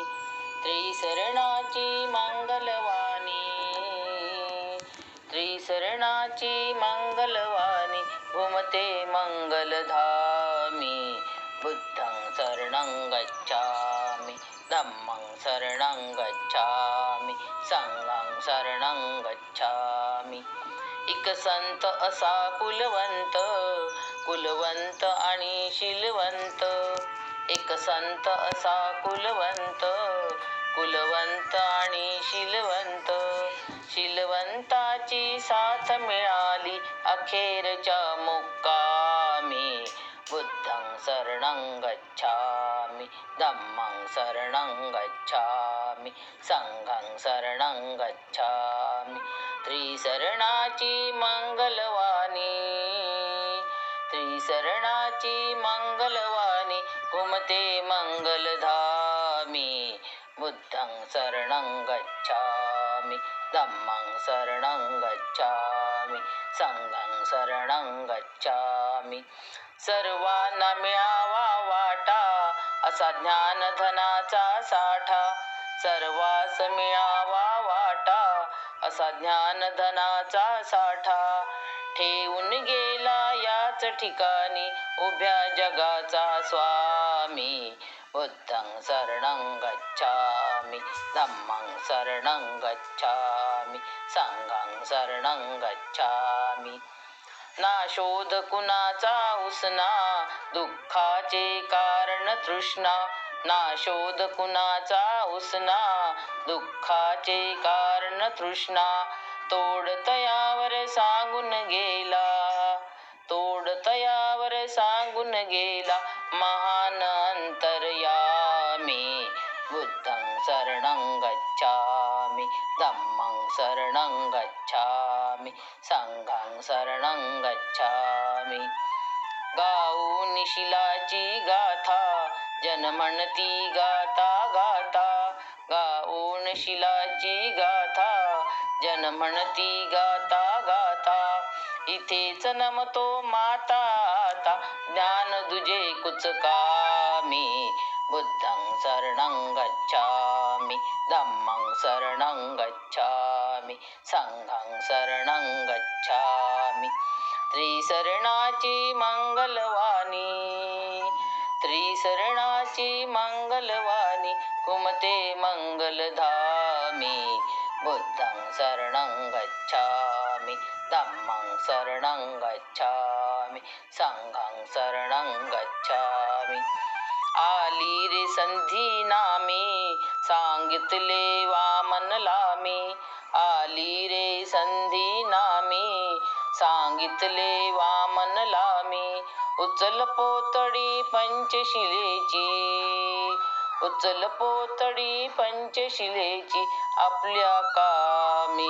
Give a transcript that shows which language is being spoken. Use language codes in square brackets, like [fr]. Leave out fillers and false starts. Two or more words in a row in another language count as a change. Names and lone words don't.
[mr] त्रिशरणाची मंगलवाणी, त्रिशरणाची मंगलवाणी, घुमते मंगलधामी. [pi] बुद्धं शरणं गच्छामि, धम्मं शरणं गच्छामि, संघं शरणं गच्छामि. [mr] एक संत असा कुलवंत, कुलवंत आणि शीलवंत. एक संत असा कुलवंत, कुलवंत आणि शीलवंत. शीलवंताची साथ मिळाली अखेरच्या मुक्कामी. [pi] बुद्धं शरणं गच्छामि, धम्मं शरणं गच्छामि, संघं शरणं गच्छामि. [mr] त्रिशरणाची मंगलवाणी, त्रिशरणाची मंगलवाणी, घुमते मंगलधामी. [pi] बुद्धं शरणं गच्छामि, धम्मं शरणं गच्छामि, संघं शरणं गच्छामि. [mr] सर्वांना मिळावा वाटा असा ज्ञानधनाचा साठा. सर्वास मिळावा वाटा असा ज्ञानधनाचा साठा. ठेवून गेला याच ठिकाणी उभ्या जगाचा स्वामी. [pi] बुद्धं शरणं गच्छामि, धम्मं शरणं गच्छामि, संघं शरणं गच्छामि. [mr] ना शोध कुणाचा उसना, दुःखाचे कारण तृष्णा. ना शोध कुणाचा उसना, दुःखाचे कारण तृष्णा. तोड तयावर सांगून गेला, तोड तयावर सांगून गेला महान अंतर्यामी. [pi] बुद्धं शरणं गच्छामि, धम्मं शरणं गच्छामि, संघं शरणं गच्छामि. [mr] गाऊन शीलाची गाथा जन म्हणती गाता गाता. गाऊन शीलाची गाथा जन म्हणती गाता गाता. इथेच नमतो माता आता ज्ञान दुजे कुचकामी. [pi] बुद्धं शरणं गच्छामि, धम्मं शरणं गच्छामि, संघं शरणं गच्छामि. [mr] त्रिशरणाची मंगलवाणी, त्रिशरणाची मंगलवाणी, घुमते मंगलधामी. [pi] बुद्धं शरणं गच्छामि, धम्मं शरणं गच्छामि, संघं शरणं गच्छामि. [mr] आली रे संधी नामी, सांगितले वामन लामी. आली रे संधी नामी, सांगितले वामन लामी. उचल पोतडी पंचशिलेची, उचल पोतडी पंचशिलेची आपल्या कामी.